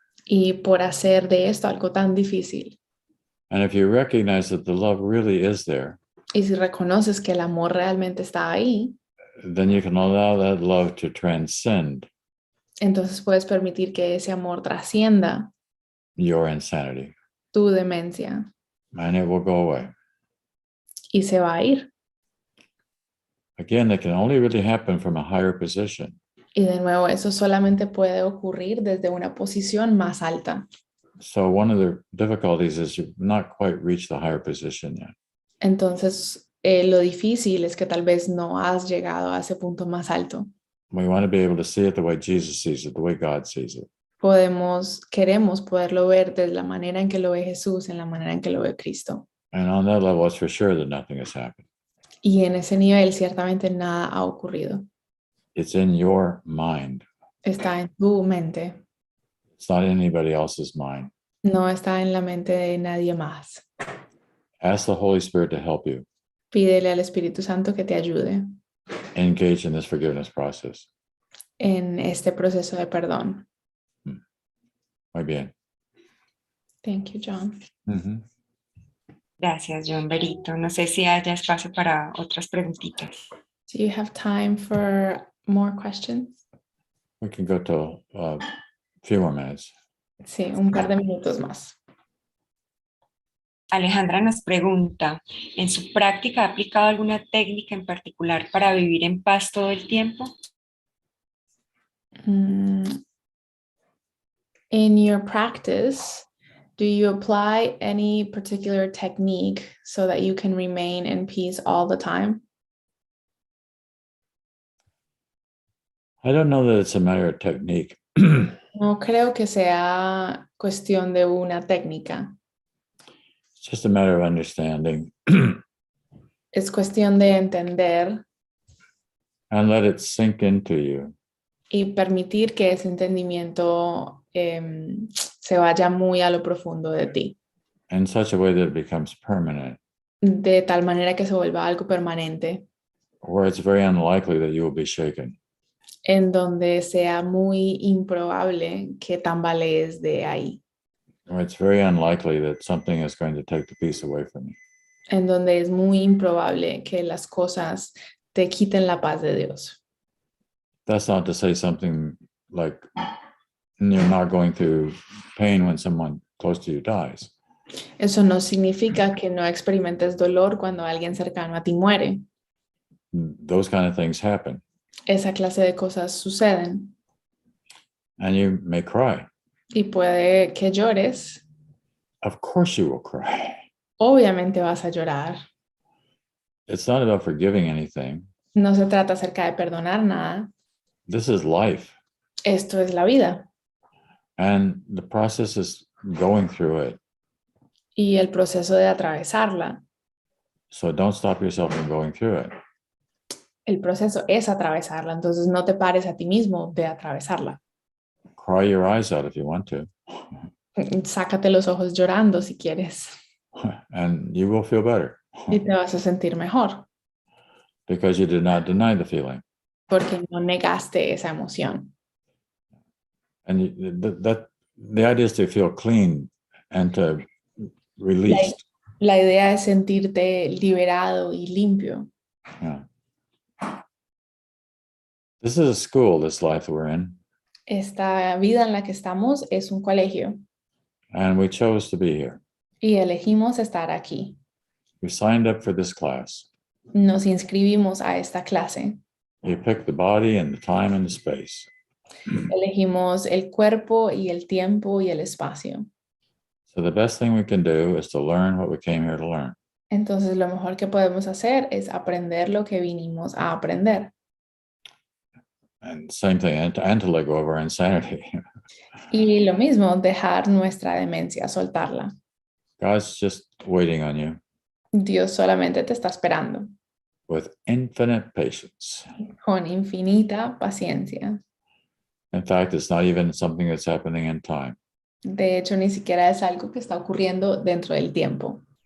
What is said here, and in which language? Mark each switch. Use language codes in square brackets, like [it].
[es] y por hacer de esto algo tan difícil. [en] And if you recognize that the love really is there, [es] Y si reconoces que el amor realmente está ahí, [en] then you can allow that love to transcend [es] entonces puedes permitir que ese amor trascienda [en] your insanity, [es] tu demencia [en] and it will go away. [es] y se va a ir. [en] Again, that can only really happen from a higher position. [es] Y de nuevo, eso solamente puede ocurrir desde una posición más alta. [en] So one of the difficulties is you've not quite reached the higher position yet. [es] Entonces, lo difícil es que tal vez no has llegado a ese punto más alto. [en] We want to be able to see it the way Jesus sees it, the way God sees it. [es] Queremos poderlo ver de la manera en que lo ve Jesús, en la manera en que lo ve Cristo. [en] And on that level, it's for sure that nothing has happened. [es] Y en ese nivel ciertamente nada ha ocurrido. [en] It's in your mind. [es] Está en tu mente, [en] It's not in anybody else's mind. [es] no está en la mente de nadie más. [en] Ask the Holy Spirit to help you [es] Pídele al Espíritu Santo que te ayude [en] engage in this forgiveness process. [es] en este proceso de perdón. Muy bien. [en] Thank you, John. Mm-hmm. [es] Gracias, John Berito. No sé si haya espacio para otras preguntitas. [en] Do you have time for more questions? We can go to a few more minutes. [es] Sí, un par de minutos más. Alejandra nos pregunta, ¿en su práctica ha aplicado alguna técnica en particular para vivir en paz todo el tiempo? [en] In your practice, do you apply any particular technique so that you can remain in peace all the time? I don't know that it's a matter of technique. [es] No creo que sea cuestión de una técnica. [en] It's just a matter of understanding [es] Es cuestión de entender [en] and let it sink into you. [es] y permitir que ese entendimiento se vaya muy a lo profundo de ti, [en] In such a way that it becomes permanent, [es] de tal manera que se vuelva algo permanente, [en] where it's very unlikely that you will be shaken. [es] en donde sea muy improbable que tambalees de ahí, [en] Where it's very unlikely that something is going to take the peace away from you. [es] en donde es muy improbable que las cosas te quiten la paz de Dios. [en] That's not to say something like you're not going through pain when someone close to you dies. [es] Eso no significa que no experimentes dolor cuando alguien cercano a ti muere. [en] Those kind of things happen. [es] Esa clase de cosas suceden. [en] And you may cry. [es] Y puede que llores. [en] Of course you will cry. [es] Obviamente vas a llorar. [en] It's not about forgiving anything. [es] No se trata acerca de perdonar nada. [en] This is life. [es] Esto es la vida. [en] And the process is going through it. [es] Y el proceso de atravesarla. [en] So don't stop yourself from going through it. [es] El proceso es atravesarla. Entonces no te pares a ti mismo de atravesarla. [en] Cry your eyes out if you want to. [es] Sácate los ojos llorando si quieres. [en] And you will feel better. [es] Y te vas a sentir mejor. [en] Because you did not deny the feeling. [es] Porque no negaste esa emoción. [en] And the idea is to feel clean and to release. [es] La idea es sentirte liberado y limpio. [en] Yeah. This is a school, this life we're in. [es] Esta vida en la que estamos es un colegio. [en] And we chose to be here. [es] Y elegimos estar aquí. [en] We signed up for this class. [es] Nos inscribimos a esta clase. [en] You pick the body and the time and the space. [es] Elegimos el cuerpo y el tiempo y el espacio. [en] So the best thing we can do is to learn what we came here to learn. [es] Entonces lo mejor que podemos hacer es aprender lo que vinimos a aprender. [en] And same thing, and to let go of our insanity. [es] Y lo mismo, dejar nuestra demencia, soltarla. [en] God's just waiting on you [es] Dios solamente te está esperando. [en] with infinite patience. [es] Con infinita paciencia. [en] In fact, it's not even something that's happening in time. [es] De hecho, ni siquiera es algo que está ocurriendo dentro del tiempo.